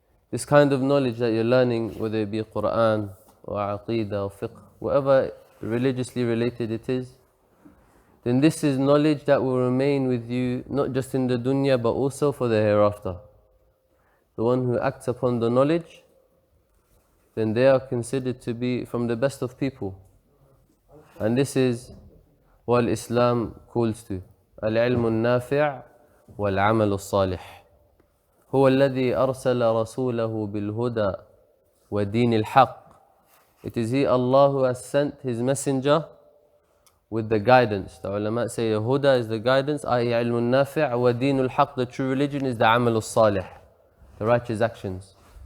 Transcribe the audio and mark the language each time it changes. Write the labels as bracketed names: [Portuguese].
[English] This kind of knowledge that you're learning, whether it be Quran or Aqeedah or fiqh, whatever religiously related it is, then this is knowledge that will remain with you not just in the dunya but also for the hereafter. The one who acts upon the knowledge, then they are considered to be from the best of people. And this is what Islam calls to. [Arabic] العلم النافع والعمل الصالح هو الذي أرسل رسوله بالهدى ودين الحق. [English] It is He, Allah, who has sent His messenger with the guidance. The ulama say huda is the guidance, i.e. علم النافع, ودين الحق, the true religion, is the عمل الصالح, the righteous actions.